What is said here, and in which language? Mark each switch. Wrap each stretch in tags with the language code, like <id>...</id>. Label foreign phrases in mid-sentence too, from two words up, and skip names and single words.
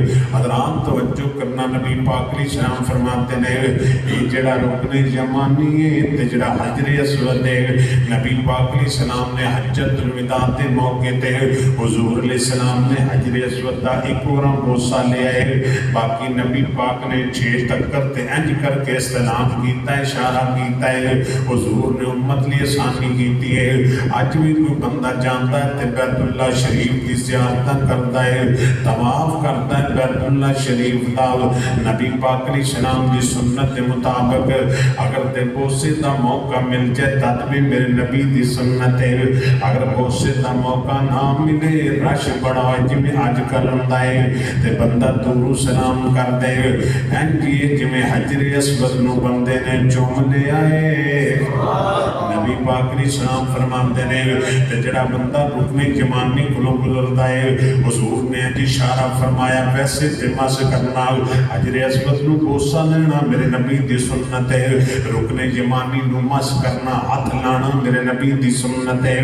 <pa>حضرات توجہ کرنا، نبی پاک علیہ السلام فرماتے ہیں یہ جڑا رکن یمانی ہے تے جڑا حجر اسود ہے، نبی پاک علیہ السلام نے حجت الوداع دے موقع تے حضور علیہ السلام نے حجر اسود دا ایک اور بوسہ لے آئے، باقی نبی پاک نے 6 ٹکر تے انج کر کے استعلام کیتا ہے، اشارہ کیتا ہے، حضور نے امت لیے آسانی کیتی ہے۔ آج بھی کوئی بندہ جانتا ہے تے بیت اللہ شریف کی زیارت کرتا ہے، طواف کرتا ہے بیت اللہ شریف دا، نبی پاک علیہ السلام کی سنت کے مطابق اگر تے بوسے دا موقع مل جائے تب بھی میرے نبی دی سنت ہے، اگر بوسے دا موقع نہ ملے رش بڑا جی میں آج کل ہوندا ہے تے بندہ دور سلام کر دے، اینجی جویں حجر اسود نو بندے نے چوم لے آئے۔ نبی پاک علیہ السلام فرماتے ہیں تے جڑا بندہ رکن یمانی کولوں گزردا ہے حضور نے اشارہ فرمایا ویسے تے مس کرنا، حجر اسود نو بوسہ لینا میرے نبی دی سنت ہے، رکن یمانی نو مس کرنا ہاتھ لانا میرے نبی دی سنت ہے۔</pa>